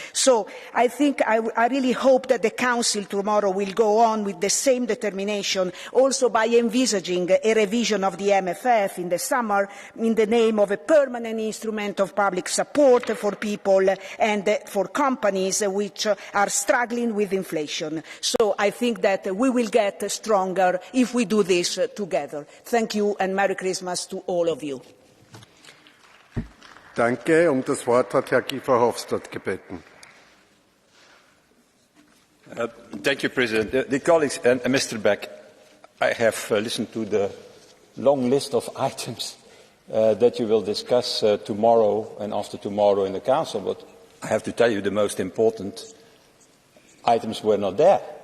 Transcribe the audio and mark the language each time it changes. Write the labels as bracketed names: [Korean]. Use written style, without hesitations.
[English] So I think I really hope that the Council tomorrow will go on with the same determination, also by envisaging a revision of the MFF in the summer in the name of a permanent instrument of public support for people and for companies which are struggling with inflation. So I think that we will get stronger if we do this together. Thank you and Merry Christmas to all of you. [German] Danke. Das Wort hat Herr Guy Verhofstadt gebeten. [English] Thank you, President. The colleagues and Mr. Beck, I have listened to the long list of items that you will discuss tomorrow and after tomorrow in the Council, but I have to tell you the most important items were not there.